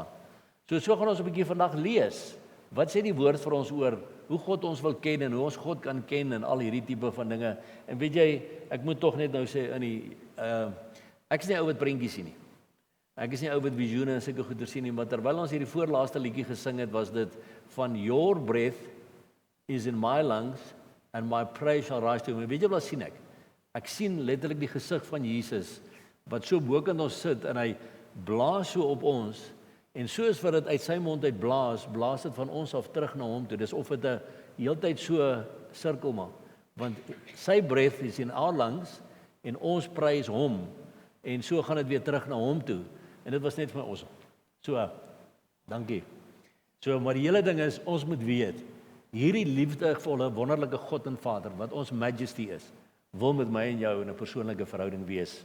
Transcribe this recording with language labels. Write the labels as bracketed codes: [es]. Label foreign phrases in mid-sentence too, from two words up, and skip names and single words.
[af] So gaan ons 'n bietjie vandag lees. Wat sê die woord vir ons oor hoe God ons wil ken en hoe ons God kan ken en al hierdie tipe van dinge. En weet jy, ek moet tog net nou sê, ek is nie ou wat prentjies sien nie. Ek is nie ou wat visioene en sulke goeie sien nie, maar terwyl ons hierdie voorlaaste liedjie gesing het, was dit van [en] Your breath is in my lungs and my praise shall rise to him. [af] Weet jy wat sien ek? Ek sien letterlik die gesig van Jesus wat so bokant ons sit en hy blaas so op ons en soos wat dit uit sy mond uit blaas dit van ons af terug na hom toe. Dis of dit 'n heeltyd so sirkel maak. Want sy [en] breath is in our lungs [af] en ons prys hom en so gaan dit weer terug na hom toe. En dit was net vir ons. So, dankie. So, maar die hele ding is, ons moet weet, hierdie liefdevolle, wonderlike God en Vader, wat ons Majesty is, wil met my en jou in 'n persoonlike verhouding wees.